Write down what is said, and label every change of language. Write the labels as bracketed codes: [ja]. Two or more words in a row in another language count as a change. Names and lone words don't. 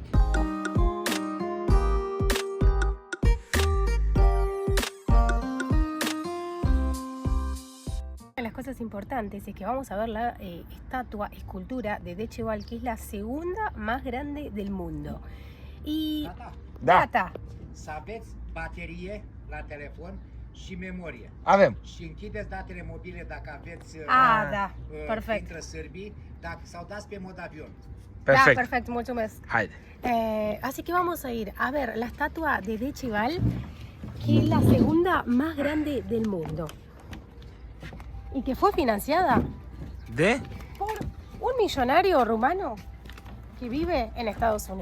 [es] Las cosas importantes es que vamos a ver la escultura de Deceval, que es la segunda más grande del mundo. Y data. [ro] Să aveți baterie la telefon și memorie. Avem. Și închideți datele mobile dacă aveți da, perfect. Intră sârbii sau dați pe mod avion. [es] Perfecto. Da, perfecto, [ro] mulțumesc. Haide. [es] Así que vamos a ir a ver la estatua de Deceval, que es la segunda más grande del mundo. Y que fue financiada por un millonario rumano que vive en Estados Unidos.